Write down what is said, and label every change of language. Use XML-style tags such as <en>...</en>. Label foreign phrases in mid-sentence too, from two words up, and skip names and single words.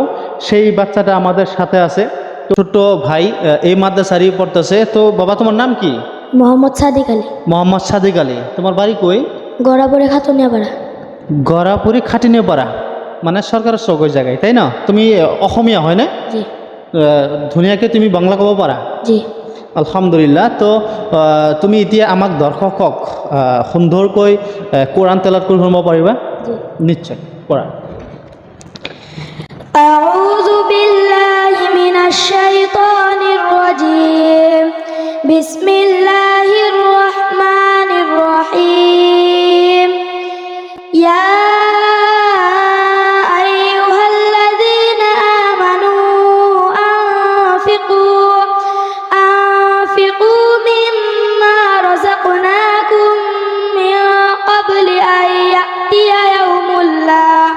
<bn>সেই বাচ্চাটা আমাদের সাথে আছে। ছোট্ট ভাই এই মাদ্রাসারই পড়তেছে। তো বাবা, তোমার নাম কি? মোহাম্মদ সাদিক আলী। মোহাম্মদ সাদিক আলী। তোমার বাড়ি কই? গড়াপুরে খাতুনিয়াপাড়া। গড়াপুরি খাটিনিয়াপাড়া, মানে সরকারের চৌক ওই জায়গায়, তাই না? তুমি অসমীয়া হয় না? জি।</bn> <as>ধুনীয়াকে তুমি বাংলা ক'ব পাৰা? জি। আলহামদুলিল্লাহ। তো তুমি এতিয়া আমাক দৰ্শকক সুন্দৰকৈ কোরআন তেলাওয়াত কৰি শুনাব পাৰিবা? নিশ্চয়, কৰা।</as> <ar>أعوذ بالله من الشيطان الرجيم. بسم الله الرحمن الرحيم. يا أيها الذين آمنوا أنفقوا مما رزقناكم من قبل أن يأتي يوم لا</ar>